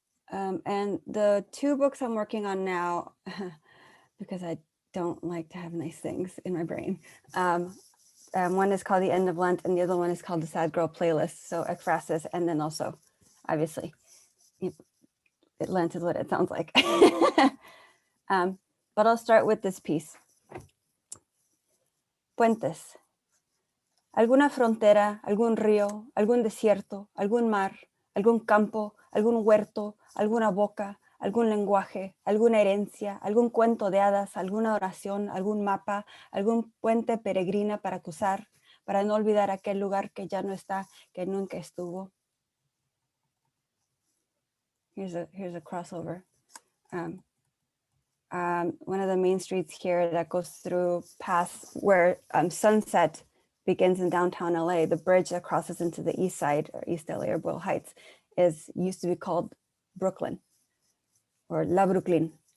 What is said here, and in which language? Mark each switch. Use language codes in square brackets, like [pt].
[en] And the two books I'm working on now, because I don't like to have nice things in my brain. One is called The End of Lent, and the other one is called The Sad Girl Playlist. So ekphrasis, and then also, obviously, Lent is what it sounds like. But I'll start with this piece. [es] Puentes. Alguna frontera, algún río, algún desierto, algún mar, algún campo, algún huerto, alguna boca, algún lenguaje, alguna herencia, algún cuento de hadas, alguna oración, algún mapa, algún puente peregrina para cruzar, para no olvidar aquel lugar que ya no está, que nunca estuvo. [en] Here's a crossover. One of the main streets here that goes through past where Sunset begins in downtown LA, the bridge that crosses into the east side, or East LA or Boyle Heights, used to be called Brooklyn or La Brooklyn.